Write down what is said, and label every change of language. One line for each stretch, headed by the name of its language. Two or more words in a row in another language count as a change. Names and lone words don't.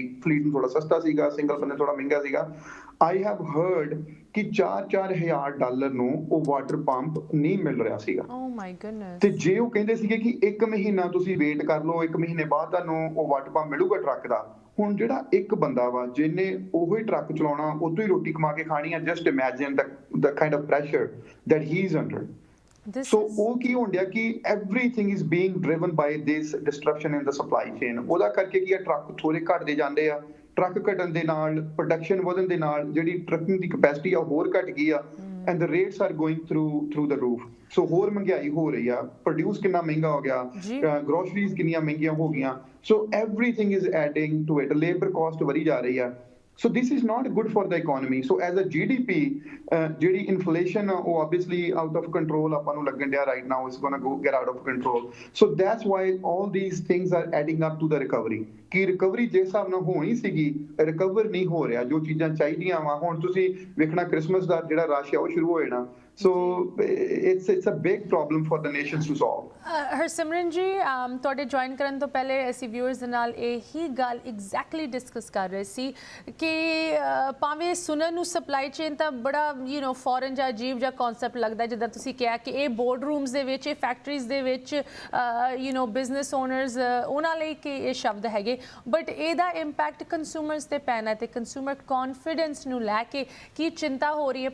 Punjabi: ਫਲੀਟ ਨੂੰ ਥੋੜਾ ਸਸਤਾ ਸੀਗਾ, ਸਿੰਗਲ ਬੰਦੇ ਥੋੜਾ ਮਹਿੰਗਾ ਸੀਗਾ।
English: I have heard
Punjabi: ਕਿ $4,000 ਨੂੰ ਉਹ
English: water pump
Punjabi: ਨਹੀਂ ਮਿਲ ਰਿਹਾ ਸੀਗਾ।
English: oh my goodness.
Punjabi: ਤੇ ਜੇ ਉਹ ਕਹਿੰਦੇ ਸੀਗੇ ਕਿ 1 ਮਹੀਨਾ ਤੁਸੀਂ ਵੇਟ ਕਰ ਲਓ, 1 ਮਹੀਨੇ ਬਾਅਦ ਤੁਹਾਨੂੰ ਉਹ
English: water pump
Punjabi: ਮਿਲੂਗਾ ਟਰੱਕ ਦਾ। ਹੁਣ ਜਿਹੜਾ ਇੱਕ ਬੰਦਾ ਵਾ ਜਿਹਨੇ ਉਹੀ ਟਰੱਕ ਚਲਾਉਣਾ, ਉਤੋਂ ਹੀ ਰੋਟੀ ਕਮਾ ਕੇ ਖਾਣੀ ਆ,
English: just imagine the kind of pressure that he is under। So
Punjabi: ਉਹ ਕੀ ਹੋਣ ਡਿਆ ਕਿ
English: everything is being driven by this disruption in the supply chain।
Punjabi: ਉਹਦਾ ਕਰਕੇ ਕੀ ਆ, ਟਰੱਕ ਥੋੜੇ ਘਟਦੇ ਜਾਂਦੇ ਆ। ਟਰੱਕ ਘਟਣ ਦੇ ਨਾਲ, ਪ੍ਰੋਡਕਸ਼ਨ ਵਧਣ ਦੇ ਨਾਲ ਜਿਹੜੀ ਟਰੱਕਿੰਗ ਦੀ ਕਪੈਸਿਟੀ ਆ ਹੋਰ ਘਟ ਗਈ ਆ,
English: and the rates are going through the roof।
Punjabi: So ਹੋਰ ਮਹਿੰਗਾਈ ਹੋ ਰਹੀ ਆ, ਪ੍ਰੋਡਿਊਸ ਕਿੰਨਾ ਮਹਿੰਗਾ ਹੋ ਗਿਆ, ਗਰੋਸਰੀਜ਼ ਕਿੰਨੀਆਂ ਮਹਿੰਗੀਆਂ ਹੋ ਗਈਆਂ।
English: So everything is adding to it। labor cost
Punjabi: ਵਧੀ ਜਾ ਰਹੀ ਆ।
English: So this is not good for the economy. So as a GDP, ਜਿਹੜੀ inflation ਉਹ obviously out of control
Punjabi: ਆਪਾਂ ਨੂੰ ਲੱਗਣ ਡਿਆ
English: right now is gonna go get out of control. So that's why all these things are adding up to the recovery.
Punjabi: ਕਿ ਰਿਕਵਰੀ ਜਿਸ ਹਿਸਾਬ ਨਾਲ ਹੋਣੀ ਸੀਗੀ ਰਿਕਵਰ ਨਹੀਂ ਹੋ ਰਿਹਾ ਜੋ ਚੀਜ਼ਾਂ ਚਾਹੀਦੀਆਂ ਵਾ ਹੁਣ ਤੁਸੀਂ ਵੇਖਣਾ ਕ੍ਰਿਸਮਸ ਦਾ ਜਿਹੜਾ ਰਸ਼ ਆ ਉਹ ਸ਼ੁਰੂ ਹੋ ਜਾਣਾ
English: So it's a big problem for the nations to solve.
Punjabi: ਹਰਸਿਮਰਨ ਜੀ ਤੁਹਾਡੇ ਜੁਆਇਨ ਕਰਨ ਤੋਂ ਪਹਿਲੇ ਅਸੀਂ ਵਿਊਅਰਸ ਦੇ ਨਾਲ ਇਹੀ ਗੱਲ
English: exactly discuss
Punjabi: ਕਰ ਰਹੇ ਸੀ ਕਿ ਭਾਵੇਂ ਸੁਣਨ ਨੂੰ
English: supply chain
Punjabi: ਤਾਂ ਬੜਾ ਫੋਰਨ ਜਾਂ ਅਜੀਬ ਜਿਹਾ ਕਨਸੈਪਟ ਲੱਗਦਾ ਜਿੱਦਾਂ ਤੁਸੀਂ ਕਿਹਾ ਕਿ ਇਹ
English: board rooms
Punjabi: ਦੇ ਵਿੱਚ ਇਹ ਫੈਕਟਰੀਜ਼ ਦੇ ਵਿੱਚ
English: business owners
Punjabi: ਉਹਨਾਂ ਲਈ ਕਿ ਇਹ ਸ਼ਬਦ ਹੈਗੇ ਬਟ ਇਹਦਾ ਇੰਪੈਕਟ ਕੰਜ਼ਿਊਮਰਸ ਤੇ ਪੈਣਾ ਤੇ
English: consumer confidence
Punjabi: ਨੂੰ ਲੈ ਕੇ ਕੀ ਚਿੰਤਾ ਹੋ ਰਹੀ ਹੈ